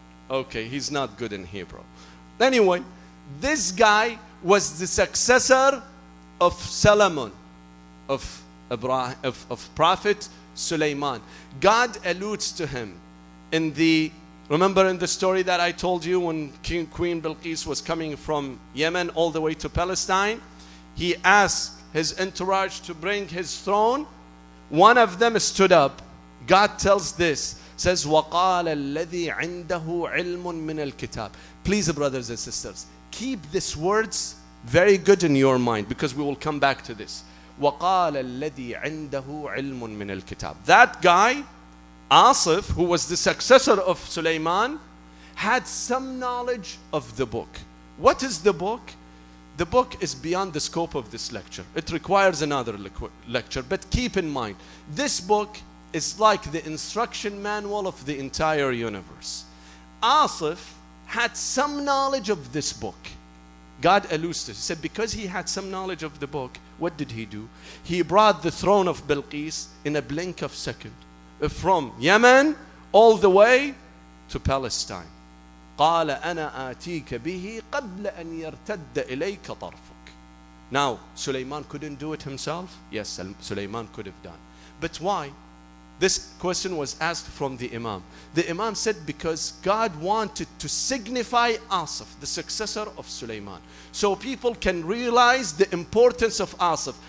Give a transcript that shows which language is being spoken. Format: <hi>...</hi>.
<en>Okay, he's not good in Hebrew. Anyway, this guy was the successor of Solomon, of Prophet Sulaiman. God alludes to him in the, remember in the story that I told you when Queen Bilqis was coming from Yemen all the way to Palestine, he asked his entourage to bring his throne. One of them stood up. God tells this, says,</en> <ar>وَقَالَ الَّذِي عِنْدَهُ عِلْمٌ مِّنَ الْكِتَابِ.</ar> <en>Please, brothers and sisters, keep these words very good in your mind, because we will come back to this.</en> <ar>وَقَالَ الَّذِي عِنْدَهُ عِلْمٌ مِّنَ الْكِتَابِ.</ar> <en>That guy, Asif, who was the successor of Sulaiman, had some knowledge of the book. What is the book? The book is beyond the scope of this lecture. It requires another lecture. But keep in mind, this book is like the instruction manual of the entire universe. Asif had some knowledge of this book. God alludes to it. He said because he had some knowledge of the book, what did he do? He brought the throne of Bilqis in a blink of second, from Yemen all the way to Palestine.</en> <ar>قال أنا آتيك به قبل أن يرتد إليك طرفك.</ar> <en>Now, Sulaiman couldn't do it himself? Yes, Sulaiman could have done. But why? This question was asked from the Imam. The Imam said because God wanted to signify Asif, the successor of Sulaiman. So people can realize the importance of Asif.</en>